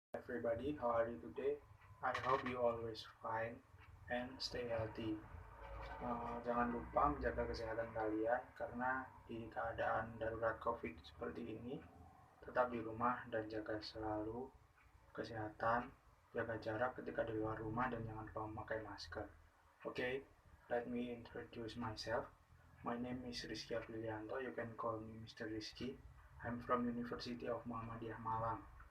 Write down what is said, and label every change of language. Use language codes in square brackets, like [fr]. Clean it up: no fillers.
[en] everybody, how are you today? I hope you always fine and stay healthy. [id] Jangan lupa menjaga kesehatan kalian karena di keadaan darurat COVID seperti ini, tetap di rumah dan jaga selalu kesehatan, jaga jarak ketika di luar rumah dan jangan lupa memakai masker. [en] Okay, let me introduce myself. My name is Rizky Aprilianto. You can call me Mr. Rizky. I'm from University of Muhammadiyah Malang.